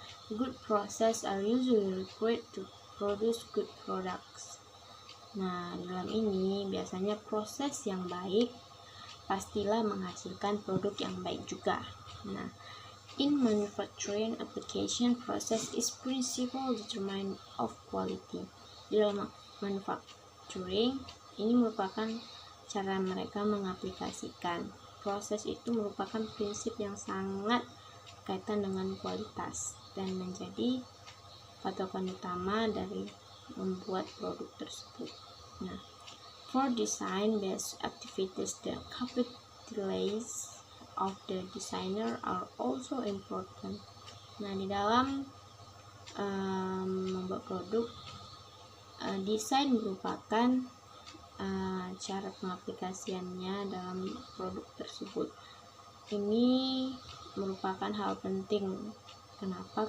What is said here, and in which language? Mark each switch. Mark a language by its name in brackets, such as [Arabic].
[English] Good process are usually required to produce good products. [Indonesian] Nah, dalam ini biasanya proses yang baik pastilah menghasilkan produk yang baik juga. [English] Nah, in manufacturing application, process is principal determinant of quality. [Indonesian] Di dalam manufacturing, ini merupakan cara mereka mengaplikasikan. Proses itu merupakan prinsip yang sangat berkaitan dengan kualitas dan menjadi patokan utama dari membuat produk tersebut. [English] Nah, for design-based activities, the capabilities of the designer are also important. [Indonesian] Nah, di dalam membuat produk, desain merupakan cara pengaplikasiannya dalam produk tersebut. Ini merupakan hal penting. Kenapa?